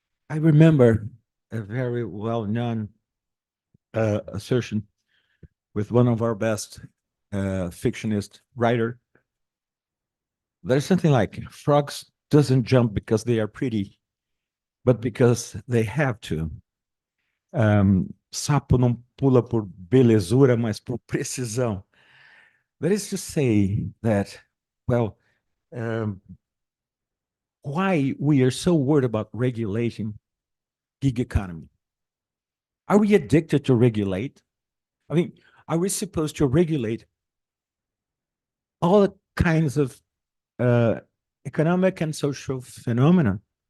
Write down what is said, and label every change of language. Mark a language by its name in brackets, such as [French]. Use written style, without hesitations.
[English] I remember a very well-known assertion with one of our best fictionist writer. There's something like frogs doesn't jump because they are pretty, but because they have to. [Portuguese] Sapo não pula por belezura, mas por precisão. [English] That is to say that, well, why we are so worried about regulating gig economy. Are we addicted to regulate? I mean, are we supposed to regulate all kinds of economic and social phenomena?